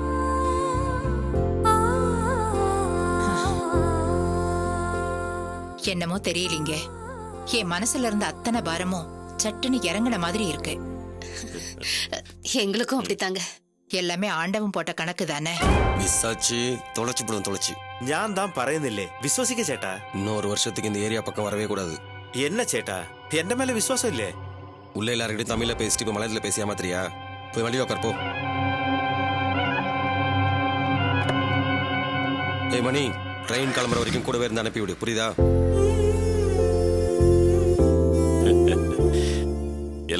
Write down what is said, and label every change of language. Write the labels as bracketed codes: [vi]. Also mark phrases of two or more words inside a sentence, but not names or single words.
[ta] என்னமோ தெரியலீங்க, என் மனசுல இருந்த அத்தனை பாரமும் சட்டுன்னு இறங்கின மாதிரி இருக்கு. எங்களுக்கும் அப்படித்தாங்க. எல்லாமே ஆண்டவன் போட்ட கணக்கு தானே. மிஸ் ஆச்சு, தொலைச்சு போடுவோம், தொலைச்சு. [ml] ഞാൻ താൻ പറയുന്നില്ലേ വിശ്വസിക്ക ചേട്ടാ. [ta] இன்னொரு வருஷத்துக்கு இந்த ஏரியா பக்கம் வரவே கூடாது. [ml] എന്നാ ചേട്ടാ, എന്റെ മേല വിശ്വാസം ഇല്ലേ? [ta] உள்ள எல்லாருக்கிட்டையும் தமிழ்ல பேசிட்டு இப்ப மலையாளத்துல பேசி ஏமாத்திரியா? போய் வண்டி உட்கார் போ. ஏய் மணி, ட்ரெயின் கிளம்புற வரைக்கும் கூடவே இருந்து அனுப்பி விடு, புரியுதா?